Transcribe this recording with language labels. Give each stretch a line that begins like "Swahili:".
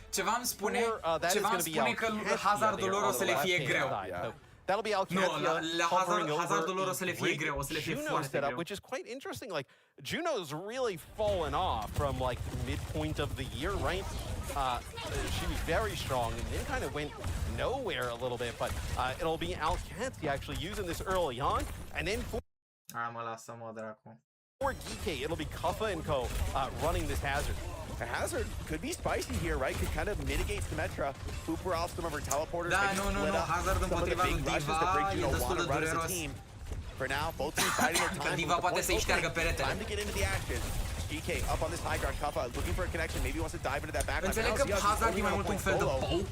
Romanian: ceva îmi spune că hazardul lor o să le fie greu.
English: That'll be Alcatia.
Romanian: Hazardul lor o să le fie greu, o să le fie foarte greu.
English: Which is quite interesting. Like Juno's really fallen off from like the midpoint of the year, right? She was very strong and then kind of went nowhere a little bit, but it'll be Alcatia actually using this early on, and then
Romanian: mă lasă-mă dracu.
English: For GK, it'll be Kuffa and Co. Running this Hazard. A Hazard could be spicy here, right? Could kind of mitigate Symmetra, hooper off some of her teleporters.
Romanian: Da, nu, Hazard împotriva lui Diva e destul de dureros.
English: For now, both teams fighting their time.
Romanian: Că Diva poate să-i șteargă peretele.
English: Time to get into the action. GK up on this high ground, Kuffa looking for a connection. Maybe wants to dive into that backline.
Romanian: Înțeleg că Hazard e mai mult un fel de poke.